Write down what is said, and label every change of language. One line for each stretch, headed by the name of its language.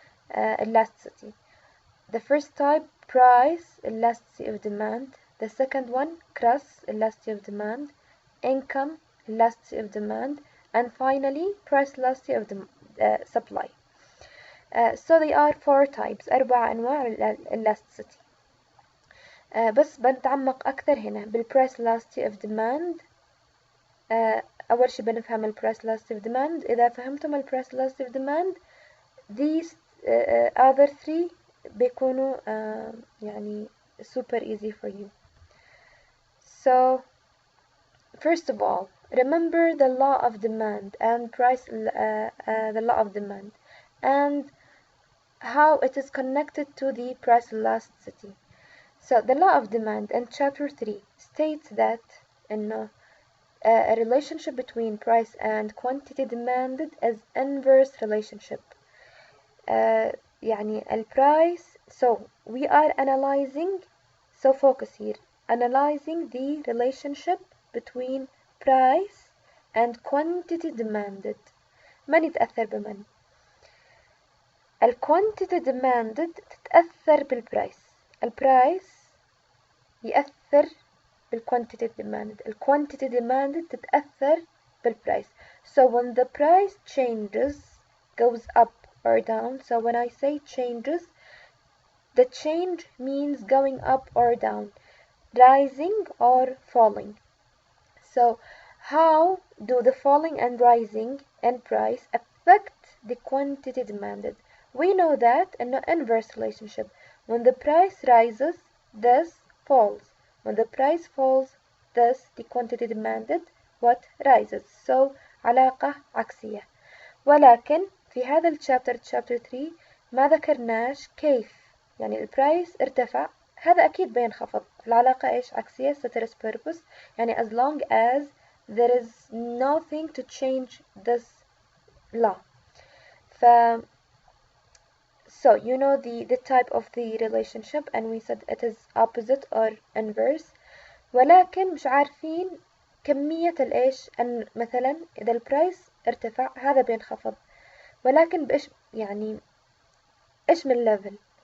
English: The first type, price elasticity of demand. The second one, cross elasticity of demand, income elasticity of demand, and finally price elasticity of supply. So they are 4 types, 4 أنواع elasticity.
Arabic: بس بنتعمق أكثر هنا بالprice elasticity of demand. أول شي بنفهم الprice elasticity of demand. إذا فهمتم الprice elasticity of demand,
English: these other 3
Arabic: بيكونوا يعني
English: super easy for you. So first of all, remember the law of demand and the law of demand and how it is connected to the price elasticity. So the law of demand in chapter 3 states that a relationship between price and quantity demanded is inverse relationship.
Arabic: يعني البرايس,
English: so we are analyzing, so focus here, analyzing the relationship between price and quantity demanded.
Arabic: من يتأثر بمن؟ الquantity demanded تتأثر بالبرايس. البرايس يأثر بالquantity demanded. الquantity demanded تتأثر بالبرايس.
English: So when the price changes, goes up or down, so when I say changes, the change means going up or down, rising or falling. So how do the falling and rising in price affect the quantity demanded? We know that in an inverse relationship, when the price rises, this falls. When the price falls, this the quantity demanded what rises. So
Arabic: علاقة عكسية. ولكن في هذا الشابتر chapter 3 ما ذكرناش كيف يعني البرايس ارتفع هذا أكيد بينخفض. العلاقة إيش عكسية ceteris paribus يعني
English: as long as there is nothing to change this law. So you know the type of the relationship and we said it is opposite or inverse.
Arabic: ولكن مش عارفين كمية الإيش أن مثلا إذا البرايس ارتفع هذا بينخفض ولكن بإيش يعني إيش من ليفل.